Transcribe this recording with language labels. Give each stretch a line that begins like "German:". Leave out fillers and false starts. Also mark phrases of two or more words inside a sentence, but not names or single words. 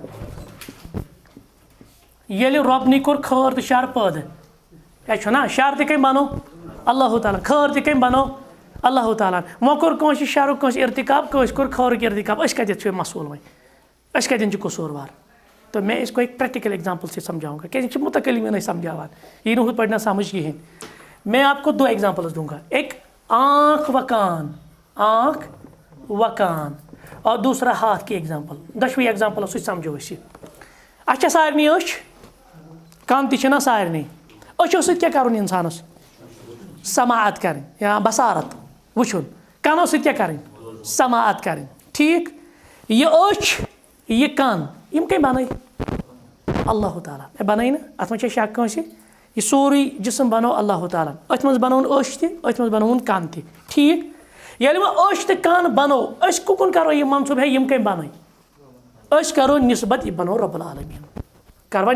Kashmiri: ییٚلہِ رۄبنٕے کوٚر خٲر تہٕ شر پٲدٕ کیٛاہ چھُنہ شر تہِ کٔمۍ بنوو اللہ تعالیٰ خٲر تہِ کٔمۍ بنوو اللہ تعالیٰ وۄنۍ کوٚر کٲنٛسہِ شرُک کٲنٛسہِ ارتِکاب کٲنٛسہِ کوٚر خٲرُک ارتِکاب أسۍ کَتٮ۪تھ چھِ مصوٗل وۄنۍ أسۍ کَتٮ۪ن چھِ قصوٗروار تہٕ
Urdu: میں اس کو ایک پریکٹیکل ایگزامپل سے سمجھاؤں گا
Kashmiri: کیٛازِ یہِ چھِ مُتکلِمیٖنٕے سمجھاوان یی نہٕ ہُتھ پٲٹھۍ نہ سمجھ کِہیٖنۍ
Urdu: میں آپ کو دو ایگزامپلز دوں گا ایک آنکھ و کان اور دوسرا ہاتھ کی ایگزامپل
Kashmiri: دۄشوٕے ایگزامپلو سۭتۍ سمجھو أسۍ یہِ اَسہِ چھےٚ سارنٕے أچھ کَن تہِ چھِنہ سارنٕے أچھو سۭتۍ کیٛاہ کَرُن اِنسانَس سماعت کَرٕنۍ یا بصارت وٕچھُن کَنو سۭتۍ کیٛاہ کَرٕنۍ سماعت کَرٕنۍ ٹھیٖک یہِ أچھ یہِ کَن یِم کٔمۍ بَنٲے اللہ تعالیٰ مےٚ بَنٲے نہٕ اَتھ منٛز چھےٚ شک کٲنٛسہِ یہِ سورُے جِسم بَنوو اللہ تعالیٰ أتھۍ منٛز بَنووُن أچھ تہِ أتھۍ منٛز بَنووُن کَن تہِ ٹھیٖک ییٚلہِ وۄنۍ أچھ تہٕ کَن بَنوو أسۍ کُکُن کَرو یہِ منصوٗب ہے یِم کٔمۍ بَنٲے أسۍ کَرو نِسبت یہِ بَنوو رۄب العالمیٖن کَروا